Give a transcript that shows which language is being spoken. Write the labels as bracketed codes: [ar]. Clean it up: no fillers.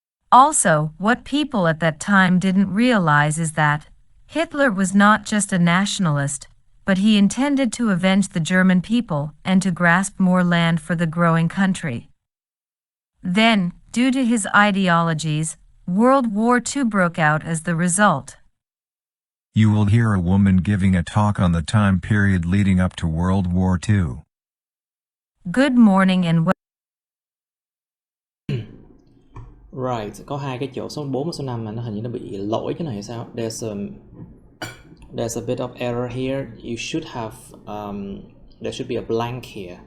[en] Also, what people at that time didn't realize is that Hitler was not just a nationalist, but he intended to avenge the German people and to grasp more land for the growing country. Then, due to his ideologies, World War II broke out as the result. You will hear a woman giving a talk on the time period leading up to World War II. Good morning and [vi] Right, có hai cái chỗ số 4 và số 5 mà nó hình như nó bị lỗi cái này hay sao? [en] There's a bit of error here. You should have there should be a blank here.